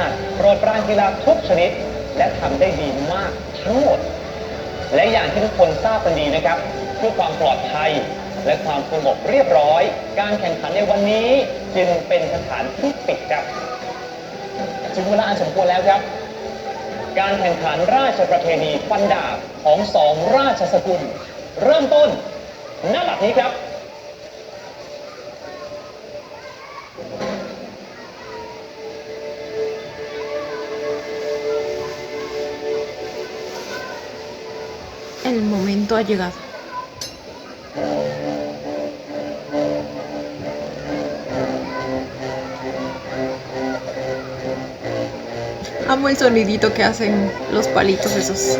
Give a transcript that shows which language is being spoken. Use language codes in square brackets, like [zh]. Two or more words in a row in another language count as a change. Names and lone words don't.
[th] ถโปรดปรานกีฬาทุกชนิดและทำได้ดีมากทั้งหมดและอย่างที่ทุกคนทราบกันดีนะครับเพื่อความปลอดภัยและความสงบเรียบร้อยการแข่งขันในวันนี้จึงเป็นสถานที่ปิดครับถึงเวลาอันสมควรแล้วครับการแข่งขันราชประเพณีฟันดาบของ2ราชสกุลเริ่มต้นณ บัดนี้ครับ [es] El momento ha llegado. Amo el sonidito que hacen los palitos esos.